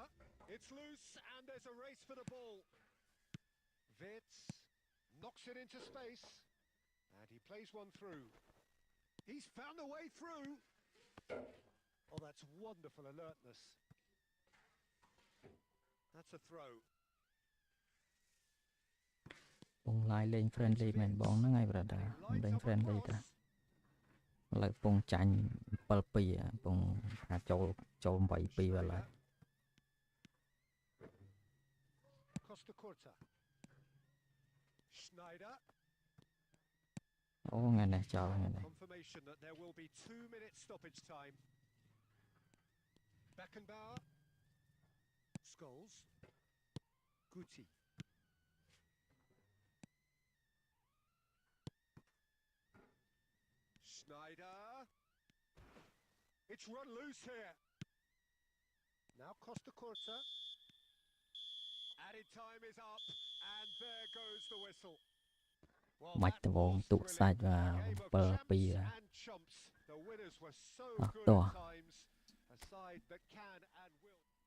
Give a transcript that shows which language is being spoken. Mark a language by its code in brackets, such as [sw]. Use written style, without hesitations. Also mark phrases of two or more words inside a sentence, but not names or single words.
[en] It's loose and there's a race for the ball. Wirtz knocks it into space. And he plays one through. He's found a way through. Oh, that's wonderful alertness. That's a throw. [km] ពងឡាយលេង friendly មែនបងហ្នឹងហើយ brother លេង friendly តាឥឡូវពងចាញ់ 7-2 ពងថាចូល 8-2 បាត់ហើយ [en] Costa Curta. Schneider. [km] អូថ្ងៃនេះចោលថ្ងៃនេះ [en] Confirmation that there will be 2 minutes stoppage time. Beckenbauer. Scholes. Guti. Schneider. It's run loose here. Now Costa Curta. Added time is up, and there goes the whistle. Well, [km] បាច់ [en] that ដវង was [km] ទូកសាច់ [en] brilliant. [km] បាទ [en] A game of 7-2 champs and chumps. The winners were so Ah, good toh. at times. A side that can and will.